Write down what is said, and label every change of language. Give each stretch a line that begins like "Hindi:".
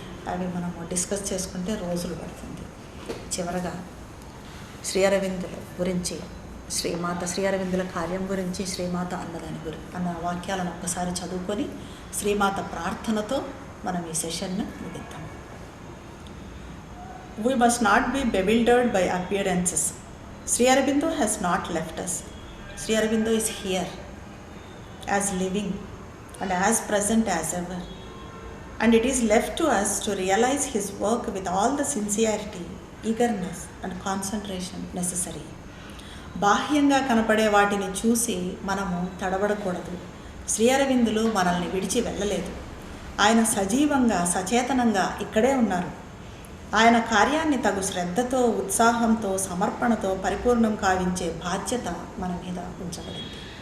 Telugu: అవి మనము డిస్కస్ చేసుకుంటే రోజులు పడుతుంది. చివరగా శ్రీ అరవిందుల గురించి, శ్రీ అరవిందుల కార్యం గురించి, శ్రీమాత అన్న వాక్యాలను ఒక్కసారి చదువుకొని శ్రీమాత ప్రార్థనతో మనం ఈ సెషన్ను ముగిద్దాం.
English: We must not be bewildered by appearances. Sri Aurobindo has not left us. Sri Aurobindo is here, as living and as present as ever. And it is left to us to realize his work with all the sincerity, eagerness and concentration necessary.
Telugu: బాహ్యంగా కనపడే వాటిని చూసి మనము తడబడకూడదు. శ్రీ అరవిందులు మనల్ని విడిచి వెళ్ళలేదు. ఆయన సజీవంగా, సచేతనంగా ఇక్కడే ఉన్నారు. ఆయన కార్యాన్ని తగు శ్రద్ధతో, ఉత్సాహంతో, సమర్పణతో పరిపూర్ణం కావించే బాధ్యత మన మీద ఉంచబడింది.